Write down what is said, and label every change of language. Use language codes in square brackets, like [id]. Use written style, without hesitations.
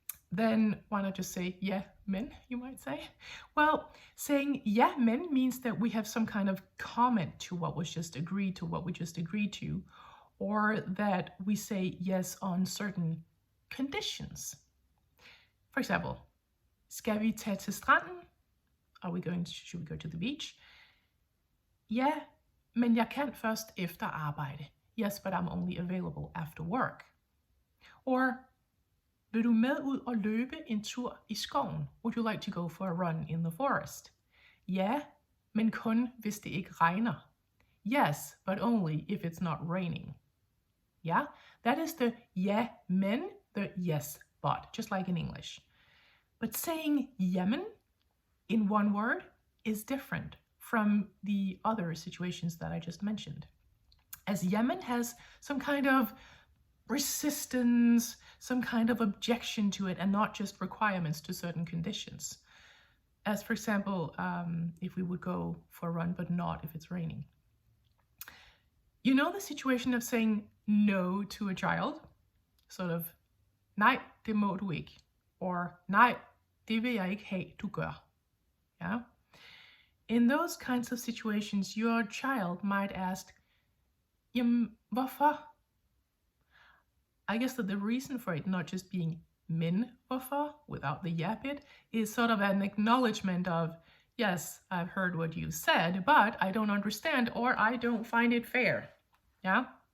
[en] Then why not just say yeah men, you might say? Well, saying yeah men means that we have some kind of comment to what was just agreed to, what we just agreed to, or that we say yes on certain conditions. For example, [da] skal vi tage til stranden? [en] Should we go to the beach? [da] Ja, men jeg kan først efter arbejde. [en] Yes, but I'm only available after work. [da] Or, vil du med ud og løbe en tur i skoven? [en] Would you like to go for a run in the forest? [da] Ja, men kun hvis det ikke regner. [en] yes, but only if it's not raining. Yeah, that is the [da] ja, men, [en] the yes, but, just like in English. But saying jamen in one word is different from the other situations that I just mentioned. As Yemen has some kind of resistance, some kind of objection to it, and not just requirements to certain conditions. As for example, if we would go for a run, but not if it's raining. You know the situation of saying no to a child? Sort of, [da] nej, det må du ikke. Or, nej, det vil jeg ikke have, du gør. [en] Yeah? In those kinds of situations, your child might ask, [da] jamen, hvorfor? [en] I guess that the reason for it not just being [da] men hvorfor [en] without the ja bit is sort of an acknowledgement of, yes, I've heard what you said, but I don't understand or I don't find it fair. Yeah?